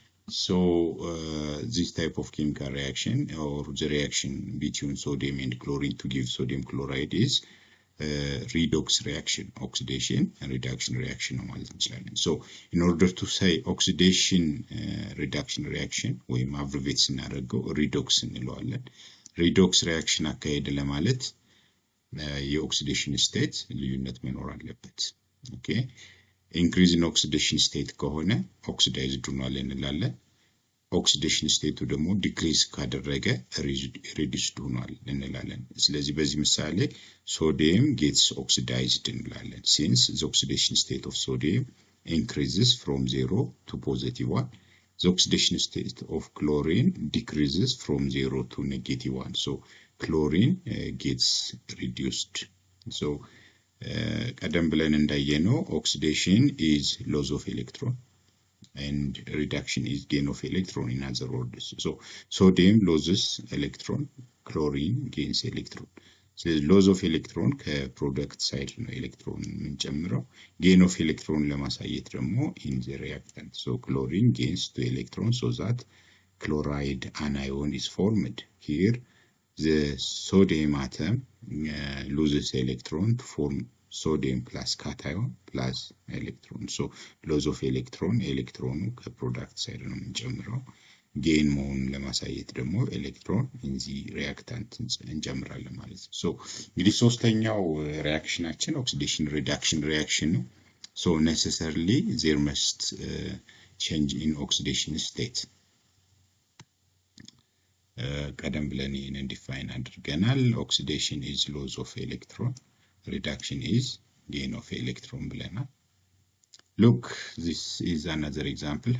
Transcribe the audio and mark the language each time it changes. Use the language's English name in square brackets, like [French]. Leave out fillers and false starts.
[English] So this type of chemical reaction, or the reaction between sodium and chlorine to give sodium chloride, is redox reaction, oxidation and reduction reaction. So in order to say oxidation reduction reaction, we abbreviate ስናደርገው redox እንለዋለን. [Amharic] redox reaction አካሄድ ለማለት የኦክሲዴሽን ስቴት ልዩነት መኖር አለበት። ኦኬ፣ ኢንክሪዝ ኢን ኦክሲዴሽን ስቴት ከሆነ ኦክሲዳይዝድ ሆኗል እንላለን። ኦክሲዴሽን ስቴቱ ደግሞ ዲክሪዝ ካደረገ ሪዲዩስድ ሆኗል እንላለን። ስለዚህ በዚህ ምሳሌ ሶዲየም ጌትስ ኦክሲዳይዝድ እንላለን since the oxidation state of sodium increases from 0 to +1. [English] The oxidation state of chlorine decreases from 0 to -1. So chlorine gets reduced. So ቀደም ብለን እንዳየነው oxidation is loss of electron and reduction is gain of electron, in other words. So sodium loses electron, chlorine gains electron. So loss of electron ከፕሮዳክት ሳይድ ነው ኤሌክትሮን የምንጨምረው። gain of electron ለማሳየት ደግሞ in the reactant. So chlorine gains 2 electrons so that chloride anion is formed. Here the sodium atom loses electron to form sodium plus cation plus electron. [Amharic] So loss of electron, electron ከፕሮዳክት ሳይድ ነው የምንጨምረው። gain መሆኑን ለማሳየት ደግሞ ኤሌክትሮን in the reactant እንጨምራለን ማለት ነው። So እንግዲህ ሶስተኛው ሪአክሽናችን oxidation reduction reaction ነው. [English] So necessarily there must change in oxidation state. ቀደም ብለን ይሄንን ዲፋይን አድርገናል። oxidation is loss of electron, reduction is gain of electron ብለናል። Look, this is another example.